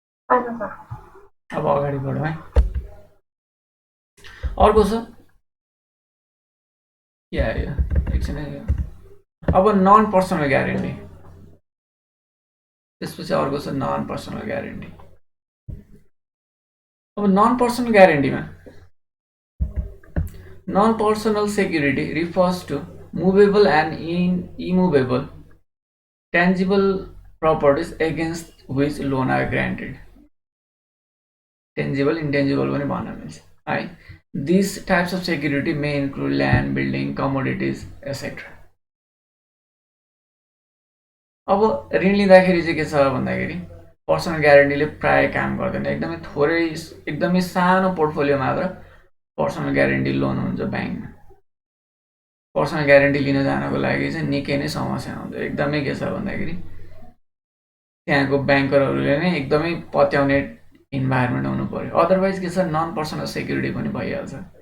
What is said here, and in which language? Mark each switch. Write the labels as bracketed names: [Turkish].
[Nepali] अब अगाडि बढौँ है। अर्को छ के आयो एकछिन। अब नन पर्सनल ग्यारेन्टी, त्यसपछि अर्को छ नन पर्सनल ग्यारेन्टी। [English] अब non personal ग्यारेन्टीमा non personal security refers to movable and immovable tangible properties against which loan are granted. [Nepali] Tangible, intangible पनि भन्न मिल्छ है। [English] These types of security may include land, building, commodities, etc. [Nepali] अब ऋण लिँदाखेरि चाहिँ के छ भन्दाखेरि पर्सनल ग्यारेन्टीले प्राय काम गर्दैन, एकदमै थोरै, एकदमै सानो पोर्टफोलियो मात्र पर्सनल ग्यारेन्टी लोन हुन्छ ब्याङ्कमा। पर्सनल ग्यारेन्टी लिन जानको लागि चाहिँ निकै नै समस्या हुन्छ। एकदमै के छ भन्दाखेरि त्यहाँको ब्याङ्करहरूले नै एकदमै पत्याउने इन्भाइरोमेन्ट हुनु पर्यो, अदरवाइज के छ नन पर्सनल सेक्युरिटी पनि भइहाल्छ।